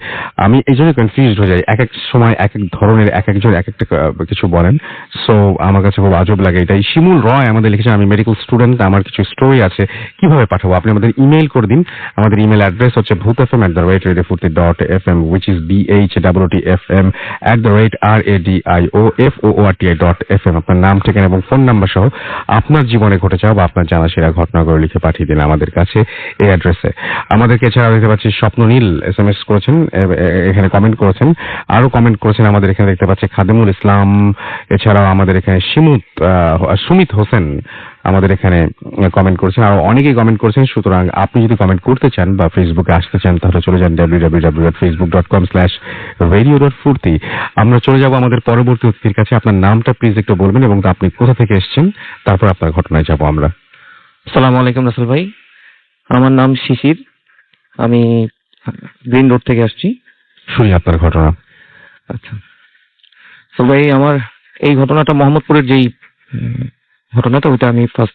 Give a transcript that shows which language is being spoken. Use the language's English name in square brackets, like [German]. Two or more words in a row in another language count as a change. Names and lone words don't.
[Bangla] আমি এই জন্য কনফিউজড হয়ে যাই, এক এক সময় এক এক ধরনের এক একজন এক একটা কিছু বলেন, সো আমার কাছে খুব আজব লাগে এটাই। শিমুল রয় আমাদের লিখেছেন, আমি [English] medical student, [Bangla] আমার কিছু স্টোরি আছে, কিভাবে পাঠাবো? আপনি আমাদের ইমেল করে দিন। আমাদের [English] email address [Bangla] হচ্ছে bhutfm@radiofurti.fm, [English] which is BHWTFM@radioFOORTI.fm। [Bangla] আপনার নাম, ঠিকানা এবং ফোন নাম্বার সহ আপনার জীবনে ঘটে যাওয়া বা আপনার জানা সেরা ঘটনাগুলো লিখে পাঠিয়ে দিন আমাদের কাছে এই অ্যাড্রেসে। আমাদেরকে এছাড়াও দেখতে পাচ্ছি স্বপ্ননীল SMS করেছেন, এখানে কমেন্ট করেছেন, আরো কমেন্ট করেছেন। আমাদের এখানে দেখতে পাচ্ছি খাদেমুল ইসলাম। এছাড়াও আমাদের এখানে সুমিত হোসেন আমাদের এখানে কমেন্ট করেছেন, আরো অনেকেই কমেন্ট করেছেন। সুতরাং আপনি যদি কমেন্ট করতে চান বা ফেসবুকে আসতে চান তাহলে চলে যান www.facebook.com/radio.furti। আমরা চলে যাব আমাদের পরবর্তী অতিথির কাছে। আপনার নামটা প্লিজ একটু বলবেন এবং আপনি কোথা থেকে এসেছেন, তারপর আপনার ঘটনায় যাব আমরা। আসসালামু আলাইকুম রাসেল ভাই, আমার নাম শিশির, আমি গ্রিন রোড থেকে আসছি। শুনি আপনার ঘটনা। আচ্ছা তো ভাই, আমার এই ঘটনাটা মোহাম্মদপুরের যেই ঘটনাটা ওইটা আমি ফার্স্ট